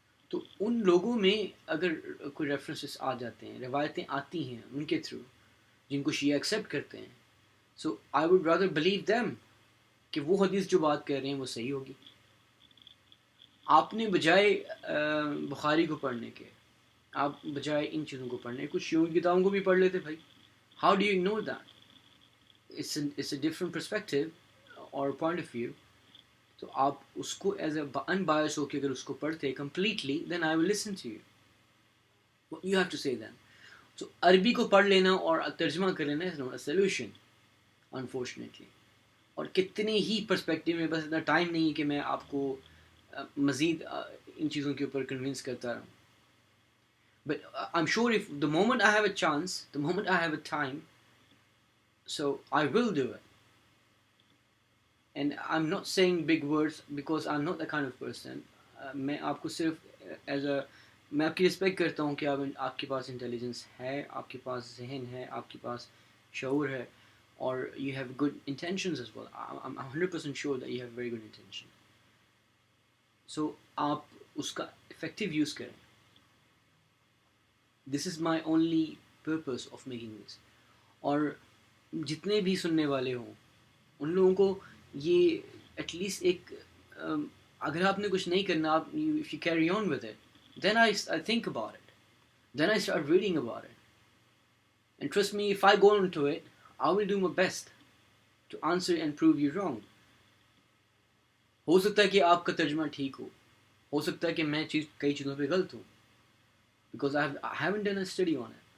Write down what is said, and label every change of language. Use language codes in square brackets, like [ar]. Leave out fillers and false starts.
[ur] تو ان لوگوں میں اگر کوئی ریفرنسز آ جاتے ہیں, روایتیں آتی ہیں ان کے تھرو جن کو شیعہ ایکسیپٹ کرتے ہیں, [en] so I would rather believe them [ur] کہ وہ حدیث جو بات کہہ رہے ہیں وہ صحیح ہوگی. آپ نے بجائے بخاری کو پڑھنے کے, آپ بجائے ان چیزوں کو پڑھنے, کچھ شیعوں کی کتابوں کو بھی پڑھ لیتے بھائی. [en] How do you ignore that? it's a different perspective اور point of view. [ur] تو آپ اس کو ایز اے ان بایس ہو کے اگر اس کو پڑھتے completely, [en] then I will listen to you. What you have to say then. [ur] So عربی کو پڑھ لینا اور ترجمہ کر لینا [en] is not a solution, unfortunately. [ur] اور کتنے ہی پرسپیکٹیو میں, بس اتنا ٹائم نہیں کہ میں آپ کو مزید ان چیزوں کے اوپر کنونس کرتا رہوں. [en] But I'm sure if the moment I have a chance, the moment I have a time, so I will do it. And I'm not saying big words because I'm not that kind of person. [ur] میں آپ کو صرف as a, میں آپ کی respect کرتا ہوں کہ آپ کے پاس انٹیلیجنس ہے, آپ کے پاس ذہن ہے, آپ کے پاس شعور ہے, [en] or you have good intentions as well. I'm 100% sure that you have very good intention. [ur] So آپ اس کا effective use کریں. [en] This is my only purpose of making this. [ur] اور جتنے بھی سننے والے ہوں ان لوگوں کو یہ ایٹ لیسٹ ایک اگر آپ نے کچھ نہیں کرنا آپ [en] if you carry on with it, then I think about it, then I start reading about it, and trust me, if I go into it, I will do my best to answer and prove you wrong. [ur] ہو سکتا ہے کہ آپ کا ترجمہ ٹھیک ہو سکتا ہے کہ میں کئی چیزوں پہ غلط ہوں, [en] because I haven't done a study on it.